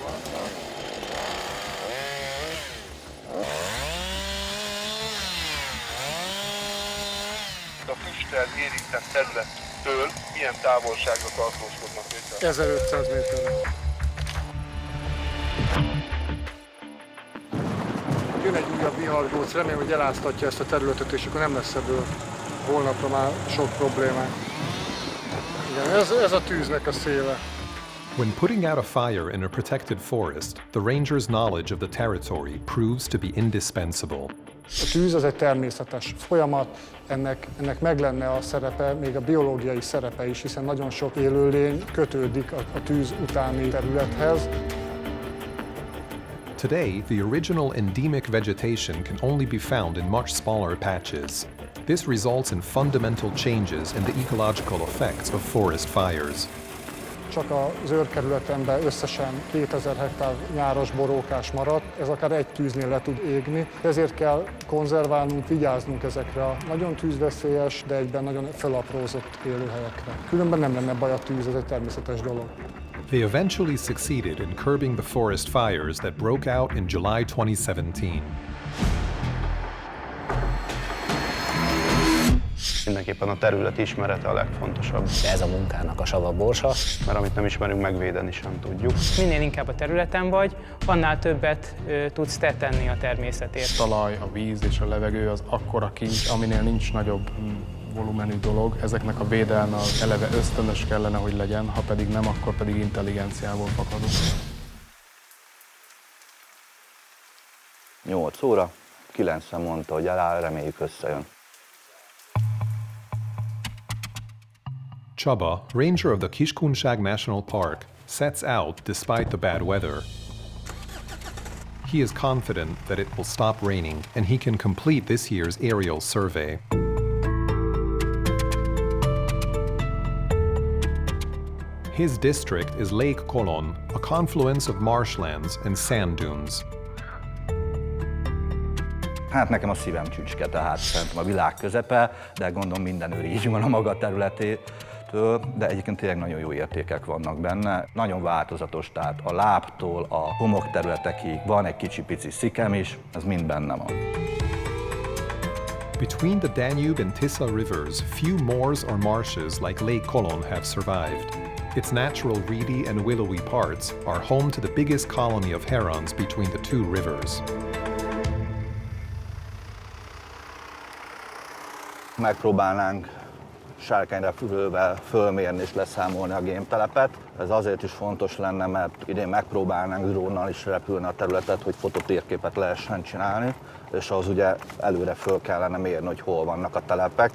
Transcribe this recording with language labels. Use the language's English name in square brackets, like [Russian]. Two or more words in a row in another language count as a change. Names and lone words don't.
[Hungarian] A füsttel érintett területtől milyen távolságra tartózkodnak itt? 1500 méterre. Jön egy újabb vihargóc, remélem, hogy eláztatja ezt a területet, és akkor nem lesz ebből holnapra már sok problémák. Igen, ez a tűznek a széle. [English] When putting out a fire in a protected forest, the ranger's knowledge of the territory proves to be indispensable. [Hungarian] A tűz az egy természetes folyamat, ennek meg lenne a szerepe, még a biológiai szerepe is, hiszen nagyon sok élőlény kötődik a tűz utáni területhez. [English] Today, the original endemic vegetation can only be found in much smaller patches. This results in fundamental changes in the ecological effects of forest fires. [Hungarian] Csak az őrkerületemben összesen 2000 hektár nyáros borókás maradt, ez akár egy tűznél le tud égni, ezért kell konzerválnunk, vigyáznunk ezekre a nagyon tűzveszélyes, de egyben nagyon felaprózott élőhelyekre. Különben nem lenne baj a tűz, ez egy természetes dolog. [English] They eventually succeeded in curbing the forest fires that broke out in July 2017. [Hungarian] Mindenképpen a terület ismerete a legfontosabb. Ez a munkának a savaborsa. Mert amit nem ismerünk, megvédeni sem tudjuk. Minél inkább a területen vagy, annál többet tudsz te tenni a természetért. A talaj, a víz és a levegő az akkora kincs, aminél nincs nagyobb volumenű dolog. Ezeknek a védelme az eleve ösztönös kellene, hogy legyen, ha pedig nem, akkor pedig intelligenciából fakadunk. 8 óra, 9-en mondta, hogy eláll, reméljük összejön. [English] Csaba, ranger of the Kiskunság National Park, sets out despite the bad weather. He is confident that it will stop raining and he can complete this year's aerial survey. His district is Lake Colon, a confluence of marshlands and sand dunes. [Hungarian] Hát nekem a szívem csücske, tehát szerintem a világ közepe, de gondolom minden őr így van a maga területétől, de egyébként tényleg nagyon jó értékek vannak benne. Nagyon változatos, tehát a lábtól a homokterületekig van egy kicsi-pici szikem is, ez mind benne van. Between the Danube and Tisza rivers, few moors or marshes like Lake Colon have survived. Its natural reedy and willowy parts are home to the biggest colony of herons between the two rivers. Megpróbálnánk sárkányra fölmérni és leszámolni a gémtelepet. Ez azért is fontos lenne, mert idén megpróbálnánk drónnal is repülni a területet, hogy fototérképet lehessen csinálni, és ahhoz ugye előre föl kellene mérni, hogy hol vannak a telepek.